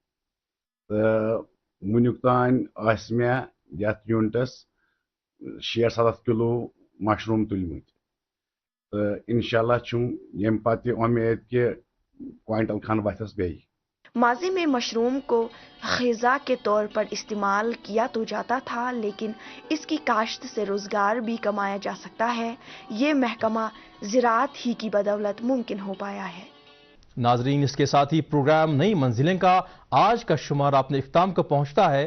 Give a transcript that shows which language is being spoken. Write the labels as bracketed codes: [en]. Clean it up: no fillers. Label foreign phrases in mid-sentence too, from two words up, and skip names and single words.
[ks] تہٕ وٕنیُک تانۍ ٲسۍ مےٚ یَتھ یوٗنٹَس 60-70 کِلوٗ مشروٗم تُلۍمٕتۍ تہٕ [ar] اِنشاء اللہ [ks] چھُم ییٚمہِ پَتہٕ یہِ اُمید کہِ کویِنٹل کھنٛڈ وَتھٮ۪س بیٚیہِ. [ur] ماضی میں مشروم کو غذا کے طور پر استعمال کیا تو جاتا تھا لیکن اس کی کاشت سے روزگار بھی کمایا جا سکتا ہے. یہ محکمہ زراعت ہی کی بدولت ممکن ہو پایا ہے. ناظرین اس کے ساتھ ہی پروگرام نئی منزلیں کا آج کا شمارہ اپنے اختتام کو پہنچتا ہے.